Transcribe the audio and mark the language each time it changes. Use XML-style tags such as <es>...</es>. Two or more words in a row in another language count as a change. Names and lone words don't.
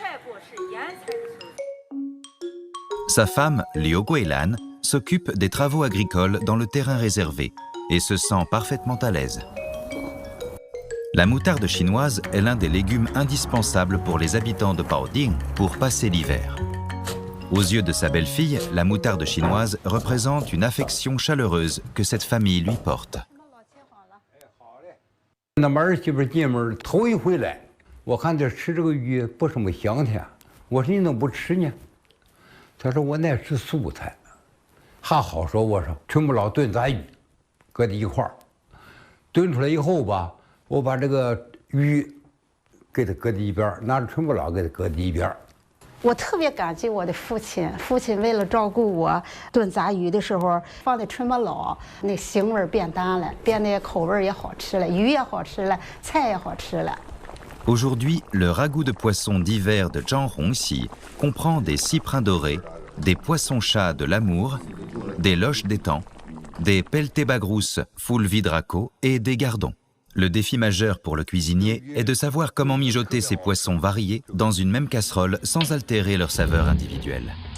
<fr>Sa femme, Liu Guilan, s'occupe des travaux agricoles dans le terrain réservé et se sent parfaitement à l'aise. La moutarde chinoise est l'un des légumes indispensables pour les habitants de Baoding pour passer l'hiver. Aux yeux de sa belle-fille, la moutarde chinoise représente une affection chaleureuse que cette famille lui porte.</fr> <zh>那么儿媳妇进门头一回来，我看这吃这个鱼不什么香甜，我说你怎么不吃呢？他说我爱吃素菜，还好说我说春不老炖杂鱼，搁在一块儿，炖出来以后吧，我把这个鱼给它搁在一边，拿着春不老给它搁在一边。我特别感激我的父亲，父亲为了照顾我，炖杂鱼的时候放在春不老，那腥味变淡了，变得口味也好吃了，鱼也好吃了，菜也好吃了。</zh> <fr>Aujourd'hui, le ragoût de poisson d'hiver de Zhang Hongxi comprend des cyprins dorés, des poissons-chats de l'amour, des loches d'étang, des pelletés bagrousses full vidraco et des gardons. Le défi majeur pour le cuisinier est de savoir comment mijoter ces poissons variés dans une même casserole sans altérer leur saveur individuelle.</fr>